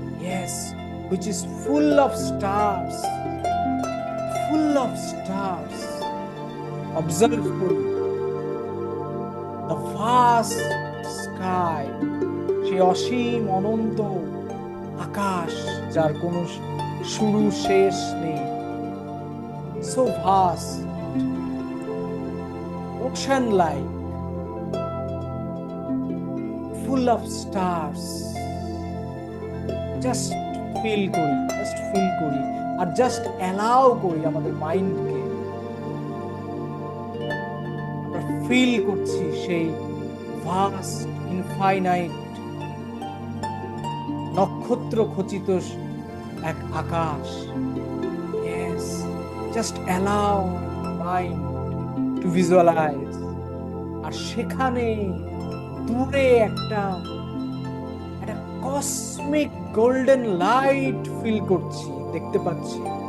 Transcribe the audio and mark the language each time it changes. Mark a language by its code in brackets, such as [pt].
[en] Yes, which is full of stars, full of stars. Observe fully the vast sky, [bn] সেই অসীম অনন্ত আকাশ যার কোনো শুরু শেষ নেই। [en] So vast, ocean like, full of stars, just [bn] feel করি, আর just allow করি আমাদের মাইন্ডকে। আমরা ফিল করছি সেই ভাস্ট ইনফাইনাইট নক্ষত্র খচিত এক আকাশ। [en] Yes, just allow mind to visualize. [bn] আর সেখানে দূরে একটা কসমিক গোল্ডেন লাইট ফিল করছি, দেখতে পাচ্ছি।